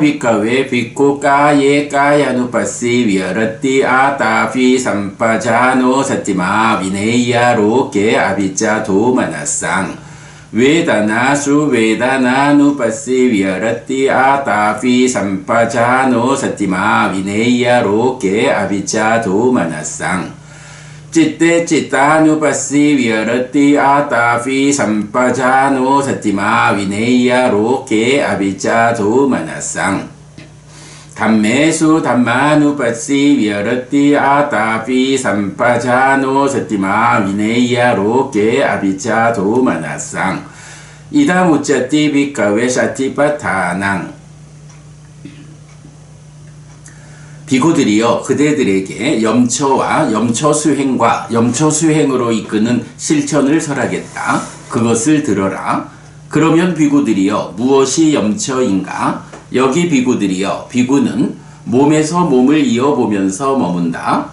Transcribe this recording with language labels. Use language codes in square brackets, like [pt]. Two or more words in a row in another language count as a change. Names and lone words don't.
[pi] 비카웨 비쿠 까예 까야누파시 위어러띠 아타피 삼파자노 사티마 비네이야 로케 아비자 도마나상 웨다나수 웨다나누파시 위어러띠 아타피 삼파자노 사티마 비네이야 로케 아비자 도마나상 चित्ते चित्तानुपस्सी विहरति आतापि सम्पजानो सतिमा विनेय्य रोके अभिजातो मनसं धम्मेषु धम्मानुपस्सी विहरति आतापि सम्पजानो सतिमा विनेय्य रोके अभिजातो मनसं इदमुच्यते भिक्खवे सतिपत्थानं. [ko] 비구들이여 그대들에게 염처와 염처수행과 염처수행으로 이끄는 실천을 설하겠다. 그것을 들어라. 그러면 비구들이여 무엇이 염처인가? 여기 비구들이여 비구는 몸에서 몸을 이어보면서 머문다.